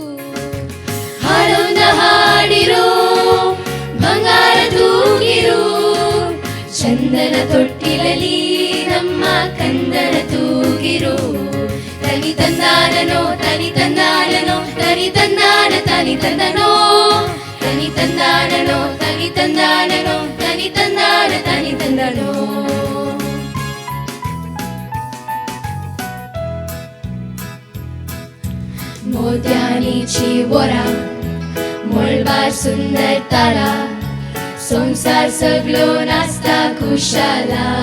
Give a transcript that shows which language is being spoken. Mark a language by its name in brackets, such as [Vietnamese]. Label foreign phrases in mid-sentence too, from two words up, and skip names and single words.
[Kannada] ಹಾಡೋಣ ಹಾಡಿರೋ, ಬಂಗಾರ ತೂಗಿರು, ಚಂದನ ತೊಟ್ಟಿಲಲ್ಲಿ ನಮ್ಮ ಕನ್ನಡ ತೂಗಿರು. ತನಿ ತಂದಾನನೋ, ತನಿ ತಂದಾನನೋ, ತನಿ ತಂದಾನ, ತನಿ ತಂದನೋ, ತನಿ ತಂದಾನನೋ, ತನಿ ತಂದಾನನೋ, ತನಿ ತಂದಾನ, ತನಿ ತಂದನೋ. [Konkani] मोत्यानीची वरा, मळबार सुंदर तारा, संसार सगळो नाचता खुशाला.